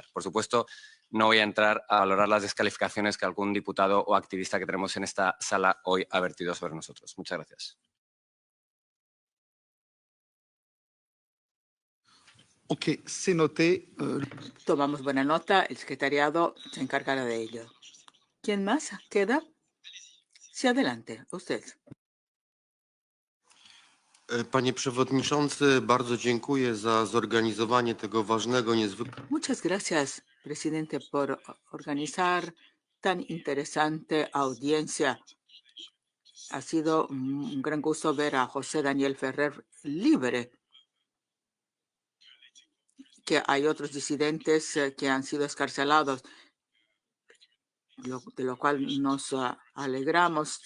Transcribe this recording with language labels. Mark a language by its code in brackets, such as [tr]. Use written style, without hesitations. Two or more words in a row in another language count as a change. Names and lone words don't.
[es] Por supuesto, no voy a entrar a valorar las descalificaciones que algún diputado o activista que tenemos en esta sala hoy ha vertido sobre nosotros. Muchas gracias. [fr] Ok, c'est noté. [es] Tomamos buena nota. El secretariado se encargará de ello. ¿Quién más queda? Sí, adelante. Usted. [pl] Panie Przewodniczący, bardzo dziękuję za zorganizowanie tego ważnego, niezwykle. [es] Muchas gracias, presidente, por organizar tan interesante audiencia. Ha sido un gran gusto ver a José Daniel Ferrer libre, que hay otros disidentes que han sido escarcelados, de lo cual nos alegramos.